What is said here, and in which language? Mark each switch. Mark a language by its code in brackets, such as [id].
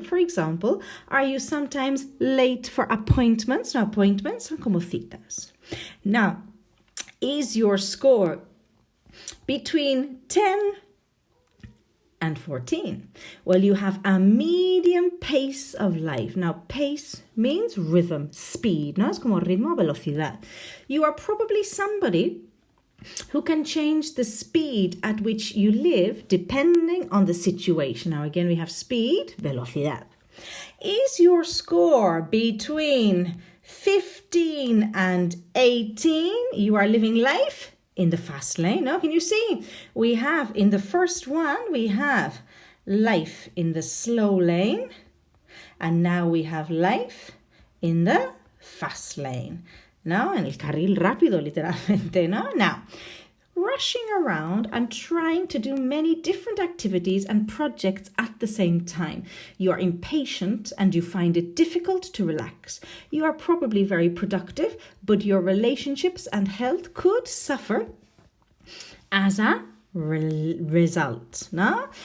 [en] For example, are you sometimes late for appointments? No, appointments [es] son como citas. [en] Now, is your score between 10 and 14. Well, you have a medium pace of life. Now, pace means rhythm, speed, ¿no? [es] Es como ritmo, velocidad. [en] You are probably somebody who can change the speed at which you live depending on the situation. Now, again, we have speed, velocidad. Is your score between 15 and 18? You are living life in the fast lane. Now, can you see? We have in the first one, we have life in the slow lane. And now we have life in the fast lane. [es] ¿No? En el carril rápido, literalmente, ¿no? [en] Now, rushing around and trying to do many different activities and projects at the same time. You are impatient and you find it difficult to relax. You are probably very productive, but your relationships and health could suffer as a result. No?